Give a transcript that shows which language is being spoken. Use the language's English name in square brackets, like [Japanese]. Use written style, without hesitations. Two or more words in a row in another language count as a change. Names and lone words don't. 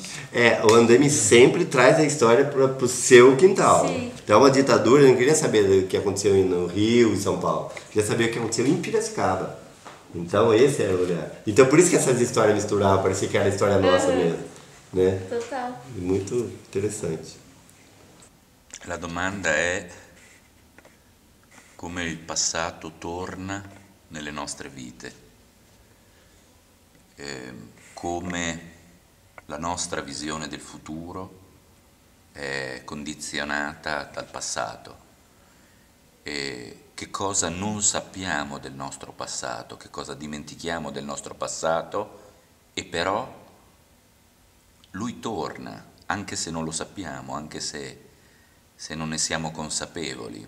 [Portuguese] O Andaime sempre traz a história para o seu quintal. Sim. Então a ditadura não queria saber do que aconteceu no Rio e São Paulo, queria saber o que aconteceu em Piracicaba. Então esse era o olhar. Então por isso que essas histórias misturavam, parecia que era a história nossa mesmo. Né? Total. Muito interessante. [Italian] La domanda è come il passato torna nelle nostre vite, come la nostra visione del futuro è condizionata dal passato, e che cosa non sappiamo del nostro passato, che cosa dimentichiamo del nostro passato, e però lui torna, anche se non lo sappiamo, anche se non ne siamo consapevoli.